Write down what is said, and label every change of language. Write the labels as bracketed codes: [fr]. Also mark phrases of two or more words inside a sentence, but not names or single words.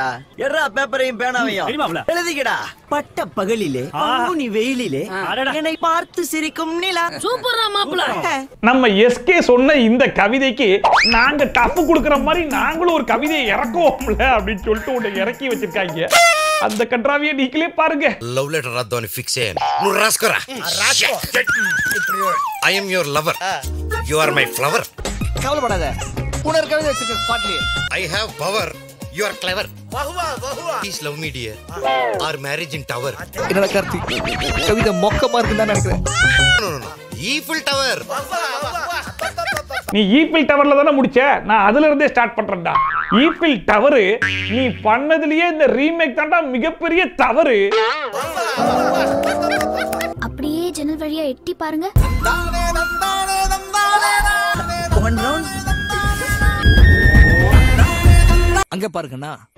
[ta] எர்ரா பேப்பரையும் பேனாவையும் எழுதிக்கடா. பட்ட பகலிலே பங்குனி வெயிலிலே என்னை பார்த்து சிரிக்கும் நிலா. சூப்பரா மாப்ள. நம்ம எஸ்கே சொன்ன இந்த கவிதைக்கு நாங்க டஃப் கொடுக்கிற மாதிரி நாங்களும் ஒரு கவிதையை இறக்குவோம்ல அப்படின்னு சொல்லிட்டு உன்னை இறக்கி வச்சிருக்காங்க. அந்த கன்றாவியை நீங்களே பாருங்க. [en] love letter [te] రాద్దామని ఫిక్స్ అయ్యాను. నువ్వు రాసుకోరా. [en] I am your lover, you are my flower. [ta] கவலைப்படாத, உனக்கு கவிதை வச்சிருக்க ஸ்பாட்லயே. [en] I have power, you are clever. Please love me dear, our marriage in tower. [ta] என்னடா கார்த்தி, கவிதை மொக்கமா இருக்குன்னு தான் நினைக்கிறேன். [en] No no no, Eiffel Tower. [ta] நீ ஈஃபில் டவர்ல தானே முடிச்ச, நான் அதுல இருந்தே ஸ்டார்ட் பண்றேன்டா. ஈஃபில் டவர் நீ பண்ணதுலயே இந்த ரீமேக் தான்டா மிகப்பெரிய தவறு. அப்படியே ஜன்னல் வழியா எட்டி பாருங்க. அங்க பாருங்கண்ணா.